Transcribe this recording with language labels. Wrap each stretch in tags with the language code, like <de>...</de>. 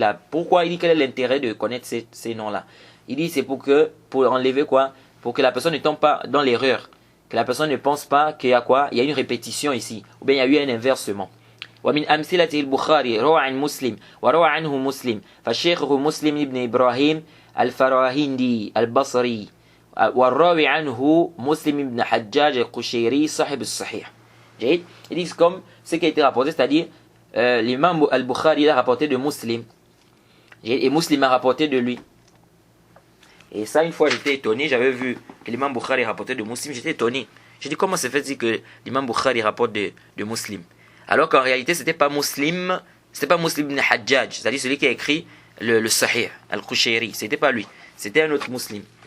<fr>Pourquoi il dit quel est l'intérêt de connaître ces noms-là? Il dit c'est pour enlever quoi? Pour que la personne ne tombe pas dans l'erreur. Que la personne ne pense pas qu'il y a quoi? Il y a une répétition ici. Ou bien il y a eu un inversement.</fr> <ar>ومن أمثلته البخاري روى عن مسلم وروى عنه مسلم فالشيخ مسلم ابن إبراهيم الفراهندي البصري والراوي عنه مسلم ابن حجاج القشيري صاحب الصحيح. جيد.</ar> <fr>Ils disent comme ce qui a été rapporté, c'est-à-dire l'imam al-Bukhari a rapporté de Muslim et Muslim a rapporté de lui. Et ça, une fois j'étais étonné, j'avais vu que l'imam Bukhari rapportait de Muslim, j'étais étonné. J'ai dit comment c'est fait que l'imam Bukhari rapporte de Muslim, alors qu'en réalité c'était pas Muslim ibn Hajjaj, c'est-à-dire celui qui a écrit le Sahih al-Qushayri, c'était pas lui, c'était un autre Muslim.</fr>